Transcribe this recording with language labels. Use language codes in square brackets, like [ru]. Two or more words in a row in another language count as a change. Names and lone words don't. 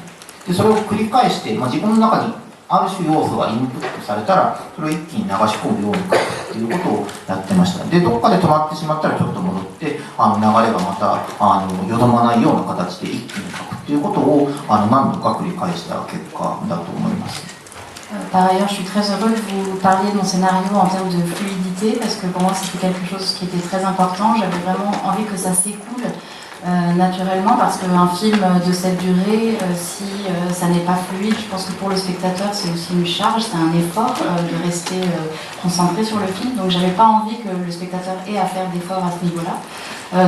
[ja] でそれを繰り返して、自分の中にある種要素がインプットされたらそれを一気に流し込むように書くっていうことをやってました。でどっかで止まってしまったらちょっと戻って流れがまたよどまないような形で一気に書くっていうことを何度か繰り返した結果だと思います。 [fr] Par ailleurs, je suis très heureux que vous parliez de mon scénario en termes de fluidité, parce que pour moi c'était quelque chose qui était très important. J'avais vraiment envie que ça s'écoule naturellement, parce qu'un film de cette durée, si ça n'est pas fluide, je pense que pour le spectateur c'est aussi une charge, c'est un effort de rester concentré sur le film, donc j'avais pas envie que le spectateur ait à faire d'efforts à ce niveau-là.